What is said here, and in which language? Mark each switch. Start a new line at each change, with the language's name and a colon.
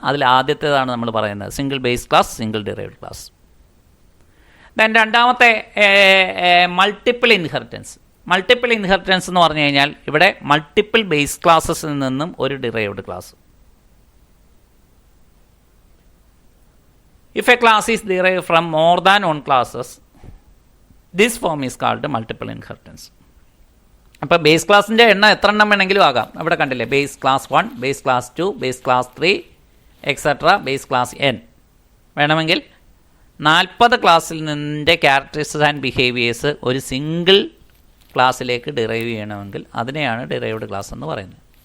Malayalam: അതിൽ ആദ്യത്തേതാണ് നമ്മൾ പറയുന്നത് single base class, single derived class. Then രണ്ടാമത്തെ മൾട്ടിപ്പിൾ ഇൻഹെറിറ്റൻസ്. മൾട്ടിപ്പിൾ ഇൻഹെറിറ്റൻസ് എന്ന് പറഞ്ഞു കഴിഞ്ഞാൽ ഇവിടെ മൾട്ടിപ്പിൾ ബേസ് ക്ലാസ്സസിൽ നിന്നും ഒരു derived class.
English: If a class is derived from more than 1 classes, this form is called multiple inheritance.
Malayalam: അപ്പോൾ ബേസ് ക്ലാസ്സിൻ്റെ എണ്ണം എത്ര എണ്ണം വേണമെങ്കിലും ആകാം. അവിടെ കണ്ടില്ലേ, base class 1, base class 2, base class 3 etcetera base class n. വേണമെങ്കിൽ 40 ക്ലാസ്സിൽ നിന്നിൻ്റെ ക്യാരക്ടറിസ്റ്റിക്സ് ആൻഡ് ബിഹേവിയേഴ്സ് ഒരു സിംഗിൾ ക്ലാസ്സിലേക്ക് ഡിറൈവ് ചെയ്യണമെങ്കിൽ അതിനെയാണ് ഡിറൈവ്ഡ് ക്ലാസ് എന്ന് പറയുന്നത്.